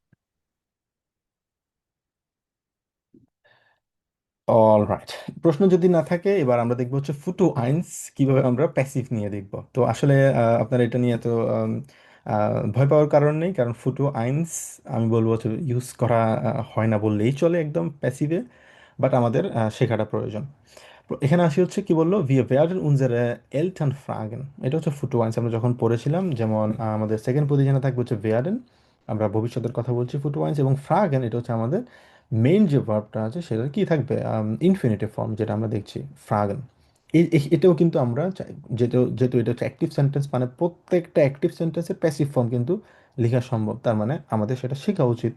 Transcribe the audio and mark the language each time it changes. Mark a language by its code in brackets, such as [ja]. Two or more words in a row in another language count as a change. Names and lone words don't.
[en] All right, [bn] প্রশ্ন যদি না থাকে এবার আমরা দেখবো হচ্ছে [de] Futur eins [bn] কিভাবে আমরা প্যাসিভ নিয়ে দেখব। তো আসলে আপনারা এটা নিয়ে তো ভয় পাওয়ার কারণ নেই, কারণ [de] Futur eins [bn] আমি বলবো হচ্ছে ইউজ করা হয় না বললেই চলে একদম প্যাসিভে, বাট আমাদের শেখাটা প্রয়োজন। এখানে আসি হচ্ছে কি বললো [de] wir werden unsere Eltern fragen, [bn] এটা হচ্ছে [de] Futur eins [bn] আমরা যখন পড়েছিলাম, যেমন আমাদের [en] second position [bn] থাকবে হচ্ছে werden, আমরা ভবিষ্যতের কথা বলছি [de] Futur eins, [bn] এবং ফ্রাগেন এটা হচ্ছে আমাদের মেইন যে ভার্বটা আছে সেটা কি থাকবে [en] infinitive form [bn] যেটা আমরা দেখছি ফ্রাগেন। এটাও কিন্তু আমরা যেহেতু যেহেতু এটা হচ্ছে [en] active sentence, [bn] মানে প্রত্যেকটা [en] active sentence passive form [bn] কিন্তু লেখা সম্ভব, তার মানে আমাদের সেটা শেখা উচিত।